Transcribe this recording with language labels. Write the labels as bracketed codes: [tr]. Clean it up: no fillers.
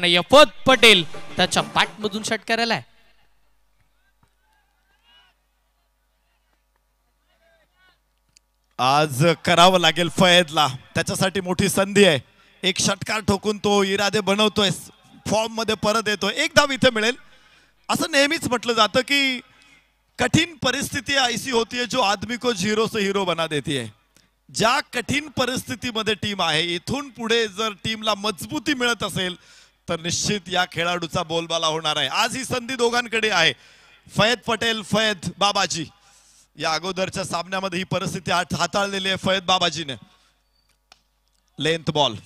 [mr] फहद पटेल त्याच्या बॅटमधून षटकार आलाय. आज करावं लागेल फयदला. त्याच्यासाठी मोठी संधी आहे. एक षटकार ठोकून तो इरादे बनवतोय. फॉर्म मध्ये परत येतोय. 1 धाव इथे मिळेल. असं नेहमीच म्हटलं जातं की [hi] कठीण परिस्थिती ऐसी होती है जो आदमी को झिरो से हीरो बना देती है. [mr] ज्या कठीण परिस्थितीमध्ये टीम आहे, इथून पुढे जर टीमला मजबूती मिळत असेल तर निश्चित या खेळाडूचा बोलबाला होणार आहे. आज ही संधी दोघांकडे आहे. फयद पटेल, फयद बाबाजी. या अगोदरच्या सामन्यामध्ये ही परिस्थिती हाताळलेली आहे फयद बाबाजीने. Length ball.